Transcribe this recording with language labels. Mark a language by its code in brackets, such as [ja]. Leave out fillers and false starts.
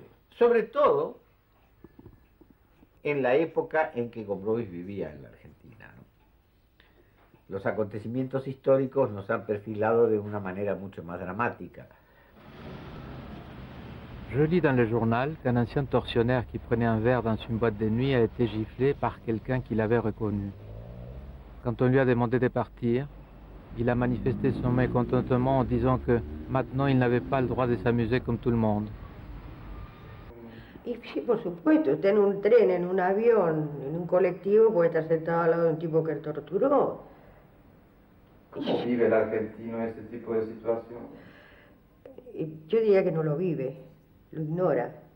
[es] Sobre todo en la época en que Gombrowicz vivía en la Argentina, ¿no? Los acontecimientos históricos nos han perfilado de una manera mucho más dramática. [fr] Je lis dans le journal qu'un ancien tortionnaire qui prenait un verre dans une boîte de nuit a été giflé par quelqu'un qui l'avait reconnu. Quand on lui a demandé de partir, il a manifesté son mécontentement en disant que maintenant il n'avait pas le droit de s'amuser comme tout le monde. [es] Y sí, por supuesto, está en un tren, en un avión, en un colectivo, puede estar sentado al lado de un tipo que torturó. ¿Cómo vive el argentino ese tipo de situación? Yo diría que no lo vive, lo ignora.